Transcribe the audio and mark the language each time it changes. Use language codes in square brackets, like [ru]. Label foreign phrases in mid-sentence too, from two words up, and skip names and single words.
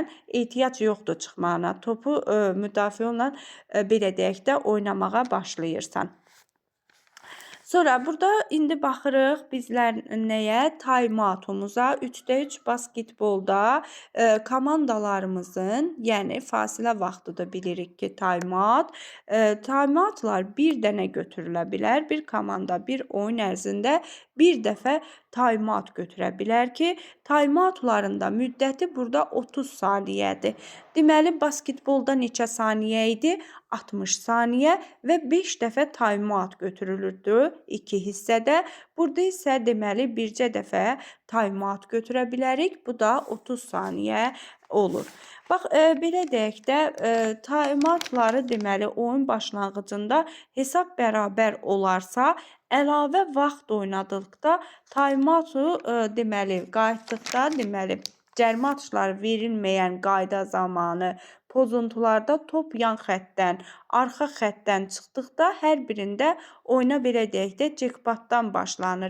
[az] Ehtiyac yoxdur çıxmağına. Topu müdafiə olan belə deyək də oynamağa başlayırsan. Sonra burada indi baxırıq bizlər nəyə? Time-outumuza. 3-də 3 basketbolda komandalarımızın, yəni fasilə vaxtıdır bilirik ki, time-out. Time-outlar bir dənə götürülə bilər. Bir komanda bir oyun ərzində bir dəfə time-out götürə bilər ki, time-outların da müddəti burada 30 saniyədir. Deməli, basketbolda neçə saniyə idi? 60 saniyə və 5 dəfə time-out götürülürdü 2 hissədə. Burada isə deməli bircə dəfə time-out götürə bilərik. Bu da 30 saniyə olur. Bax, belə deyək də, time-outları deməli oyun başlanğıcında hesab bərabər olarsa, əlavə vaxt oynadıqda time-outu deməli qayıtdıqda deməli cərimə atışları verilməyən qayda zamanı pozuntularda top yan xəttdən, arxa xəttdən çıxdıqda hər birində oyuna belə deyək də jackpotdan başlanır.